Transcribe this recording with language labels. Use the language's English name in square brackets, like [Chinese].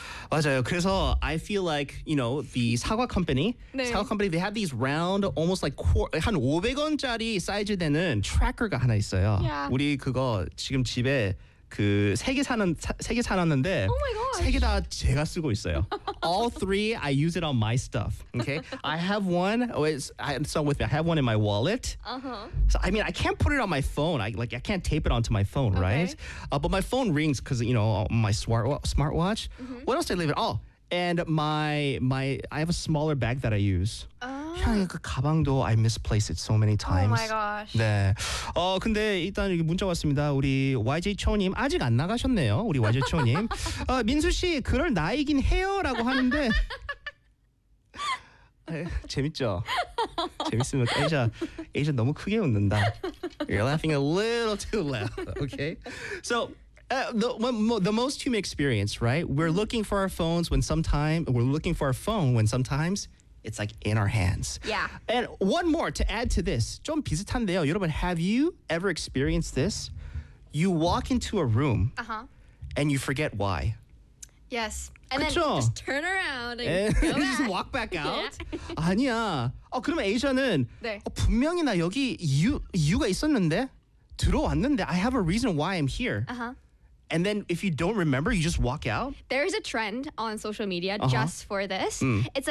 [Korean] 맞아요. 그래서 [English] I feel like you know the 사과 company. [Korean] 네. 사과 company they have these round, almost like 한 500원짜리 사이즈 되는 tracker가 하나 있어요. [English] Yeah. [Korean] 우리 그거 지금 집에. 그 세 개 사놨는데 세 개 다 제가 쓰고 있어요. [English] All three, I use it on my stuff. Okay, I have one. Oh, it's not with me. I have one in my wallet. So I mean, I can't put it on my phone. I can't tape it onto my phone, okay. right? But my phone rings because you know my smartwatch. Mm-hmm. What else did I leave it? Oh, and my I have a smaller bag that I use. [Korean] 그 가방도 [English] I misplaced it so many times. Oh my gosh. [Korean] 네. 어 근데 일단 여기 문자 왔습니다. 우리 YJ 초님 아직 안 나가셨네요. 우리 YJ 초님. 어 민수 씨 그럴 나이긴 해요라고 하는데. 에, 재밌죠. 재밌으면 에이저 너무 크게 웃는다. [English] You're laughing a little too loud. Okay. So. The most human experience, right? We're looking for our phones when sometimes we're looking for our phone when sometimes it's like in our hands. Yeah. And one more to add to this, [Korean] 좀 비슷한데요. 여러분, [English] have you ever experienced this? You walk into a room, and you forget why. Yes. And [Korean] 그쵸? [English] then just turn around and go back. just walk back out. Yeah. [Korean] 아니야. 어 그럼 에이저는 네. 어, 분명히 나 여기 이유가 있었는데. 들어왔는데 [English] I have a reason why I'm here. And then if you don't remember, you just walk out. There's a trend on social media just for this. It's like